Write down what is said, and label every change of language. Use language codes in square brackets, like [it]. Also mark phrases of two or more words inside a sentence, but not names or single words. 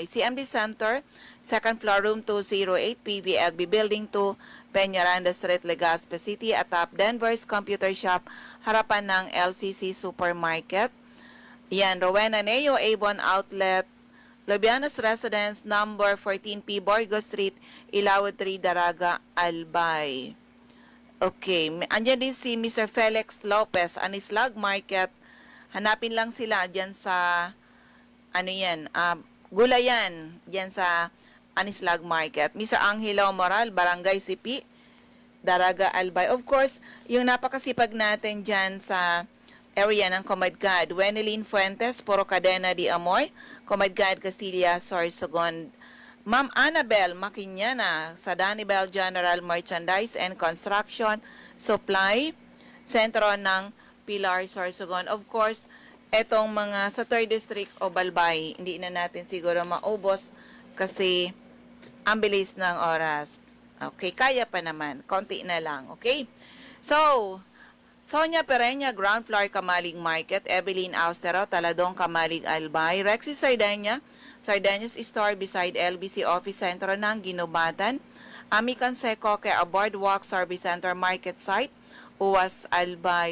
[tl] CMD Center, 2nd floor, room 208, PVLB Building 2, Peñaranda Street, Legazpi City, atap Denver's Computer Shop, harapan ng LCC Supermarket. Yan, Rowena Neo, Avon Outlet, Lobianos Residence, number 14P, Borgo Street, Ilawod 3, Daraga, Albay. Okay, andyan din si Mr. Felix Lopez, Anislag Market. Hanapin lang sila dyan sa, Gulayan, dyan sa Anislag Market. Mr. Angelo Moral, Barangay Sipi, Daraga, Albay. [en] Of course, [tl] yung napakasipag natin dyan sa area ng Comadgad, Wenelin Fuentes, Puro Cadena de Amor, Comadgad, Castilla, Sorsogon. Ma'am Annabel Maquiñana, sa Danibel General Merchandise and Construction Supply, sentro ng Pilar, Sorsogon. [en] Of course, [tl] etong mga sa 3rd District o Balbay, hindi na natin siguro maubos kasi ang bilis ng oras. Okay, kaya pa naman. Konti na lang, okay? So, Sonia Pereña, [en] ground floor, [tl] Kamalig Market. Evelyn Austero, Taladong, Kamalig, Albay. Rexy Sardania, Sardinas Store beside LBC Office Center ng Ginubatan. Ami Canseco, kay Boardwalk Service Center Market Site, Uwas, Albay.